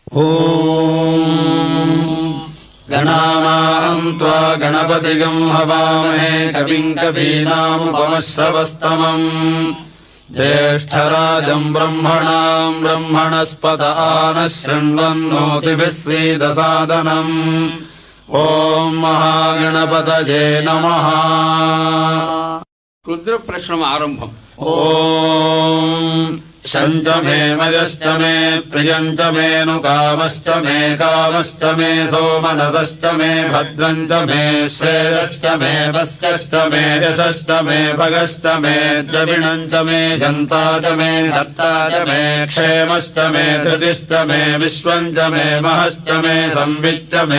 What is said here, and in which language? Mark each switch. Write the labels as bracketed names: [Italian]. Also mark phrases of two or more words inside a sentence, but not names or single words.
[Sanskrit] ஓம் गणानाम् त्वा गणपतिगम् हवामहे कविम् कवीनामुपमश्रवस्तमम् ज्येष्ठराजम् ब्रह्मणाम् ब्रह्मणस्पत आनः शृण्वन्नोतिभिः सीदसादनम् ॐ महागणपतये नमः. [Telugu] రుద్ర ప్రశ్నం ఆరంభం. [Sanskrit] ఓం శంచ మే మయశ్చ మే ప్రియంచ మే నుకామశ్చ మే కామశ్చ మే సోమనసశ్చ మే భద్రంచ మే శ్రేయశ్చ మే వస్యశ్చ మే యశశ్చ మే భగశ్చ మే ద్రవిణంచ మే జంతా చ మే సత్తా చ మే క్షేమశ్చ మే ధృతిశ్చ మే విశ్వం చ మే మహశ్చ మే సంవిచ్చ మే